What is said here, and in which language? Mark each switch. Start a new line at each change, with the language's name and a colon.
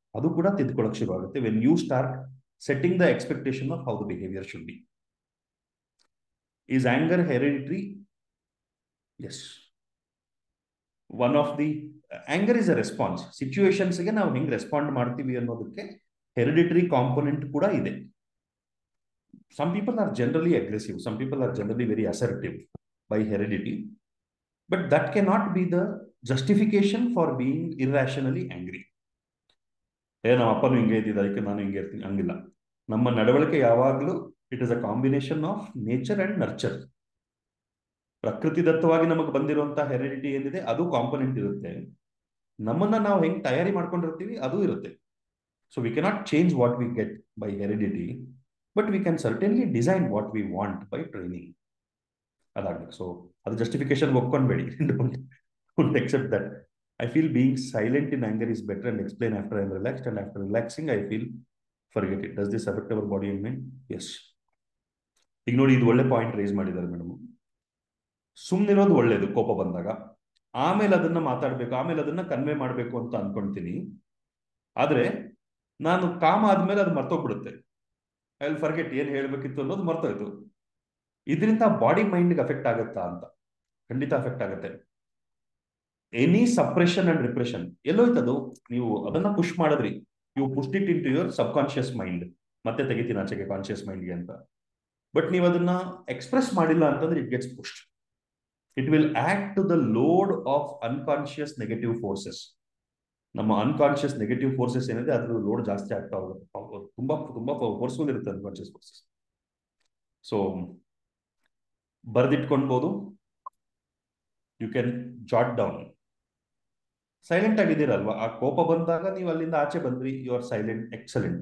Kannada: ಅದು ಕೂಡ ತಿದ್ಕೊಳ್ಳೋಕೆ ಶುರು ಆಗುತ್ತೆ
English: When you start setting the expectation of how the behaviour should be. Is anger hereditary? Yes. One of the anger is a response.
Kannada: ಸಿಚುವೇಶನ್ಸ್ಗೆ ನಾವು ಹೆಂಗ್ respond ಮಾಡ್ತೀವಿ ಅನ್ನೋದಕ್ಕೆ ಹೆರಿಡಿಟರಿ ಕಾಂಪೊನೆಂಟ್ ಕೂಡ ಇದೆ.
English: Some people are generally aggressive, some people are generally very assertive by heredity, but that cannot be the justification for being irrationally angry.
Kannada: ನಮ್ಮ ಅಪ್ಪನು ಹಿಂಗೆ ಇದ್ದಿದ್ದು ಅದಕ್ಕೆ ನಾನು ಹಿಂಗೆ ಇರ್ತೀನಿ, ಹಂಗಿಲ್ಲ. ನಮ್ಮ ನಡವಳಿಕೆ ಯಾವಾಗಲೂ
English: It is a combination of nature and nurture.
Kannada: ಪ್ರಕೃತಿದತ್ತವಾಗಿ ನಮಗೆ ಬಂದಿರುವಂತಹ ಹೆರಿಡಿಟಿ ಏನಿದೆ ಅದು ಕಾಂಪೊನೆಂಟ್ ಇರುತ್ತೆ. ನಮ್ಮನ್ನ ನಾವು ಹೆಂಗ್ ತಯಾರಿ ಮಾಡ್ಕೊಂಡಿರ್ತೀವಿ ಅದು ಇರುತ್ತೆ.
English: So we cannot change what we get by heredity, but we can certainly design what we want by training.
Kannada: ಅದಾಗಬೇಕು. So ಅದು justification ಒಪ್ಕೊಂಡ್ಬೇಡಿ.
English: Don't accept that. I feel being silent in anger is better and explain after I'm relaxed, and after relaxing I feel forget it. Does this affect our body and mind? Yes.
Kannada: ಈಗ ನೋಡಿ, ಇದು ಒಳ್ಳೆ point rice ಮಾಡಿದ್ದಾರೆ madam. ಸುಮ್ಮನಿರೋದು ಒಳ್ಳೇದು ಕೋಪ ಬಂದಾಗ, ಆಮೇಲೆ ಅದನ್ನ ಮಾತಾಡ್ಬೇಕು, ಆಮೇಲೆ ಅದನ್ನ ಕನ್ವೆ ಮಾಡ್ಬೇಕು ಅಂತ ಅನ್ಕೊಂತೀನಿ. ಆದ್ರೆ ನಾನು ಕಾಮ ಆದ್ಮೇಲೆ ಅದು ಮರ್ತೋಗ್ಬಿಡುತ್ತೆ.
English: I will forget
Kannada: ಏನ್ ಹೇಳ್ಬೇಕಿತ್ತು ಅನ್ನೋದು ಮರ್ತೋಯ್ತು. ಇದರಿಂದ ಬಾಡಿ ಮೈಂಡ್ಗೆ ಅಫೆಕ್ಟ್ ಆಗುತ್ತಾ ಅಂತ? ಖಂಡಿತ ಅಫೆಕ್ಟ್ ಆಗುತ್ತೆ.
English: any suppression and repression
Kannada: ಎಲ್ಲೋಯ್ತದು? ನೀವು ಅದನ್ನ ಪುಷ್ ಮಾಡಿದ್ರಿ,
English: You pushed it into your subconscious mind.
Kannada: ಮತ್ತೆ ತೆಗಿತೀನಿ ಆಚೆಗೆ ಕಾನ್ಶಿಯಸ್ ಮೈಂಡ್ಗೆ ಅಂತ. ಬಟ್ ನೀವು ಅದನ್ನ ಎಕ್ಸ್ಪ್ರೆಸ್ ಮಾಡಿಲ್ಲ ಅಂತಂದ್ರೆ
English: It gets pushed. It will add to the load of unconscious negative forces.
Kannada: ನಮ್ಮ ಅನ್ಕಾನ್ಶಿಯಸ್ ನೆಗೆಟಿವ್ ಫೋರ್ಸಸ್ ಏನಿದೆ ಅದ್ರ ಲೋಡ್ ಜಾಸ್ತಿ ಆಗ್ತಾ ಹೋಗುತ್ತೆ. ತುಂಬಾ ತುಂಬಾ ಫೋರ್ಸ್ಫುಲ್ ಇರುತ್ತೆ unconscious forces. So ಬರ್ದಿಟ್ಕೊಳ್ಬಹುದು.
English: You can jot down.
Kannada: Silent ಆಗಿದ್ದೀರಲ್ವಾ, ಆ ಕೋಪ ಬಂದಾಗ ನೀವು ಅಲ್ಲಿಂದ ಆಚೆ ಬಂದ್ರಿ, ಯು ಆರ್ ಸೈಲೆಂಟ್, ಎಕ್ಸಲೆಂಟ್.